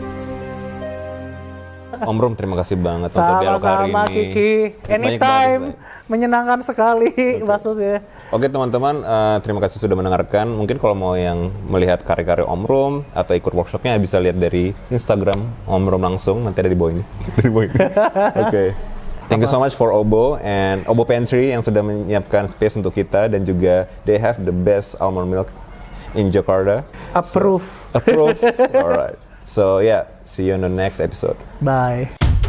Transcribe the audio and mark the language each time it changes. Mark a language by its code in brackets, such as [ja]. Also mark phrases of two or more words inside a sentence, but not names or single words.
[id] Om Rum, terima kasih banget untuk dialog hari ini. Sama-sama Kiki, anytime, menyenangkan sekali maksudnya. Oke teman-teman, terima kasih sudah mendengarkan. Mungkin kalau mau yang melihat karya-karya Om Rum atau ikut workshopnya bisa lihat dari Instagram Om Rum langsung, nanti ada di bawah ini. Oke. [en] Thank you so much for Obo and Obo Pantry [id] yang sudah menyiapkan space untuk kita, dan juga [en] they have the best almond milk in Jakarta. Approve. Alright. So yeah, see you on the next episode. Bye.